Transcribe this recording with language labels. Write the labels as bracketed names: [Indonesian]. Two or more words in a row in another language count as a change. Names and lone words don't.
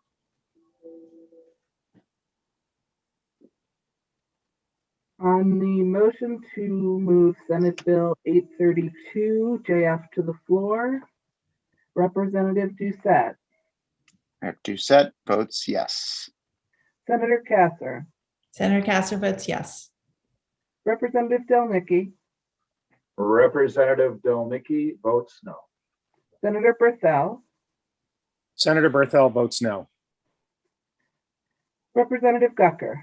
[English] On the motion to move Senate Bill 832 JF to the floor, Representative Doucette, Rep. Doucette votes yes. Senator Kasser, Senator Kasser votes yes. Representative Delnicki, Representative Delnicki votes no. Senator Berthel, Senator Berthel votes no. Representative Gucker,